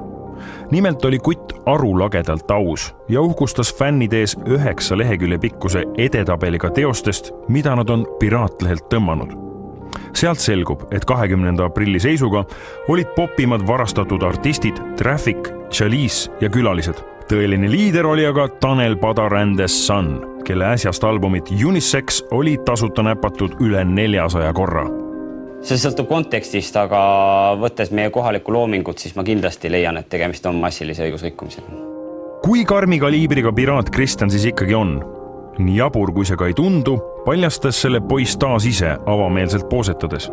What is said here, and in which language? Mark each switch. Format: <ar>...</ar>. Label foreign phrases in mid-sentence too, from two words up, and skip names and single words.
<et>Nimelt oli kutt arulagedalt aus ja uhkustas fännide ees 9 lehekülje pikkuse edetabeliga teostest, mida nad on Piraatlehelt tõmmanud. Sealt selgub, et 20. aprilli seisuga olid popimad varastatud artistid Traffic, Chalice ja külalised. Tõeline liider oli aga Tanel Padar and the Sun, kelle äsjast albumit Unisex oli tasuta näpatud üle 400 korra. See sõltub kontekstist, aga võttes meie kohalikku loomingut, siis ma kindlasti leian, et tegemist on massilise õigusrikkumisega. Kui karmi kaliibriga piraat Kristjan siis ikkagi on? Nii jabur kui see ka ei tundu, paljastas selle poiss taas ise avameelselt poosetades.</et>